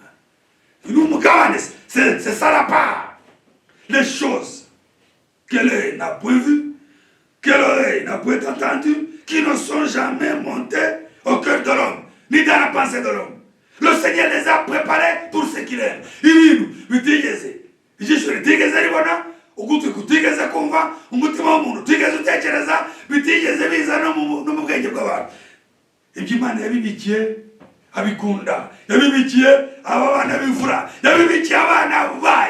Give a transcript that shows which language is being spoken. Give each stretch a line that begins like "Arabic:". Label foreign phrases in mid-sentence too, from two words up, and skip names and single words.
French: C'est ça la part. Les choses que l'œil n'a point vues, que l'oreille n'a point entendues, qui ne sont jamais montées au cœur de l'homme, ni dans la pensée de l'homme. Le Seigneur les a préparés pour ceux qui l'aiment.
Kinyarwanda: Ibintu bitigeze ijisho ritigeze ribona, ugutwi kutigeze kumva, umutima w'umuntu utigeze utekereza, bitigeze biza no mu bwenge bw'abantu. Ibyo Imana yabibikiye abikunda, yabibikiye aba bana b'imfura, yabibikiye abana bayo.